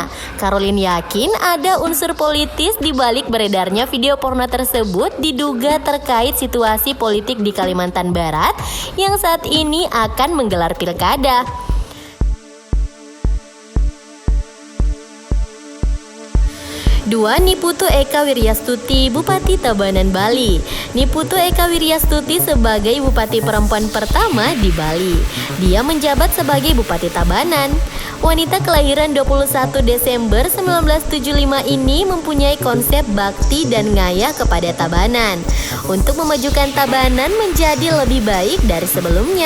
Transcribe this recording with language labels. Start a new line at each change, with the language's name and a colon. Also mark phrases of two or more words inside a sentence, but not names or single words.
Indonesian: Caroline yakin ada unsur politis di balik beredarnya video porno tersebut, diduga terkait situasi politik di Kalimantan Barat yang saat ini akan menggelar pilkada. 2. Niputu Eka Wiryastuti, Bupati Tabanan, Bali. Niputu Eka Wiryastuti sebagai Bupati perempuan pertama di Bali. Dia menjabat sebagai Bupati Tabanan. Wanita kelahiran 21 Desember 1975 ini mempunyai konsep bakti dan ngayah kepada Tabanan untuk memajukan Tabanan menjadi lebih baik dari sebelumnya.